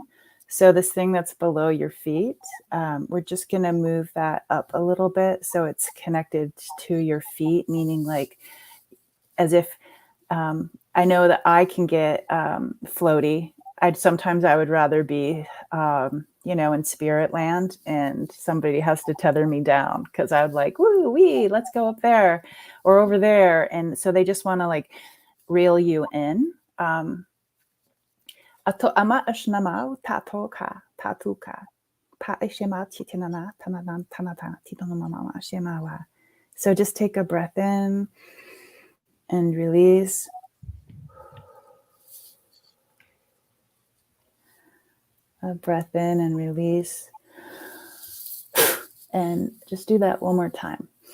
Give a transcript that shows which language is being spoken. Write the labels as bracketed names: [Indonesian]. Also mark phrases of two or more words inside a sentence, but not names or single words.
[English] So this thing that's below your feet, we're just going to move that up a little bit so it's connected to your feet, meaning like as if I know that I can get floaty. Sometimes I would rather be, in spirit land, and somebody has to tether me down because I would like, woo wee, let's go up there or over there. And so they just want to like reel you in. Ato ama ashnamau tatoka tatuka pa ishema titinana tananan tanata titonamama shemawa. So just take a breath in and release. A breath in and release. And just do that one more time.